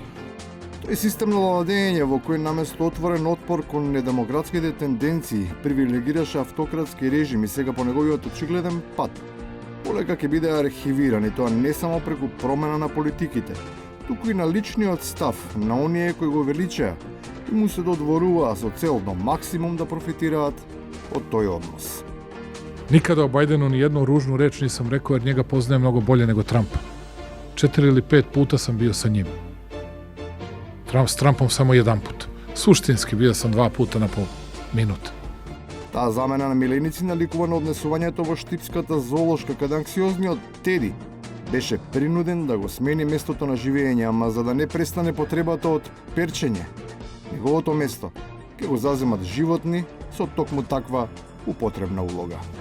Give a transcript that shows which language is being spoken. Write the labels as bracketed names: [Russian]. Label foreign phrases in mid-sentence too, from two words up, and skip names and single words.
[Macedonian] Тој систем на владење во кој наместо отворен отпор кон недемократските тенденции привилегираше автократски режим и сега по неговиот очигледен пат, полека ќе биде архивиран и тоа не само преку промена на политиките, туку и на личниот став на оние кои го величаа и му се додворуваа со цел до максимум да профитираат од тој однос. [Serbian] Никада о Бајдену ни едну ружну реч нисам рекao jer njega poznajem mnogo bolje nego Trumpa. 4 или 5 puta sam bio sa njim. S Trumpom samo jedan put. Suštinski bio sam 2 puta na pol minuta. [Macedonian] Таа замена на миленици наликува на однесувањето во штипската зоолошка каде анксиозниот Теди беше принуден да го смени местото на живење, ама за да не престане потребата од перчење. Неговото место ќе го заземат животни со токму таква употребна улога.